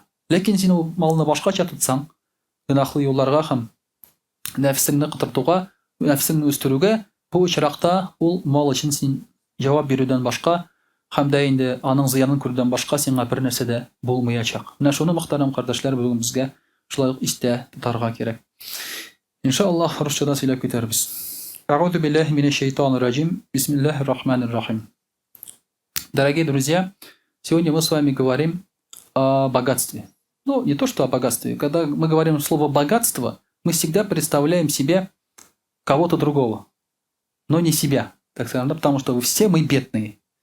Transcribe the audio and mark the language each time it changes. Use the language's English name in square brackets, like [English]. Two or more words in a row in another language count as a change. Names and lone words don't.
[Tatar] Ләкин син ул малны башкача тотсаң, гынахлы юлларга һәм нәфсеңне кытыртуга, нәфсеңне үстерүгә, бу очракта ул мал өчен син җавап бирүдән башка һәм дә инде аның зыянын күрүдән башка сиңа бер нәрсә дә булмаячак. Менә шуны мөхтәрәм кардәшләр, бүген безгә шулай ук истә тотарга кирәк. Иншаллаһ, русчада сөйләп китәрбез. [Arabic] أعوذ بالله من الشيطان الرجيم بسم الله الرحمن الرحيم. [Russian] Дорогие друзья, сегодня мы с вами говорим о богатстве. Ну, не то, что о богатстве. Когда мы говорим слово «богатство», мы всегда представляем себе кого-то другого, но не себя, так скажем, да, потому что все мы бедные.